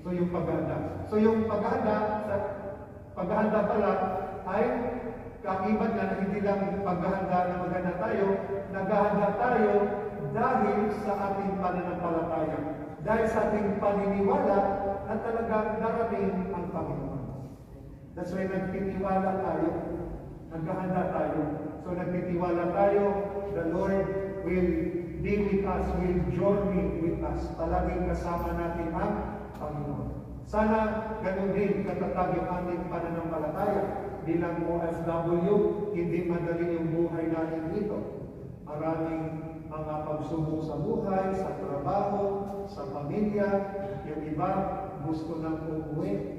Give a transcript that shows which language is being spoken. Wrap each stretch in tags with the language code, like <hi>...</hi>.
<tl>So yung paghahanda. So yung paghahanda pala ay kaiban na hindi lang paghahanda na maganda tayo, naghahanda tayo dahil sa ating pananampalataya. Dahil sa ating paniniwala na talagang darating ang Panginoon. That's why nagtitiwala tayo. Naghahanda tayo.</tl> <en>So nagtitiwala tayo, the Lord will be with us, will journey with us.</en> <tl>Palaging kasama natin ang Panginoon. Sana ganun din katatag yung ating pananampalataya. Bilang OFW, hindi madali yung buhay natin dito. Maraming mga pagsubok sa buhay, sa trabaho, sa pamilya. Yung iba, gusto nang umuwi.</tl>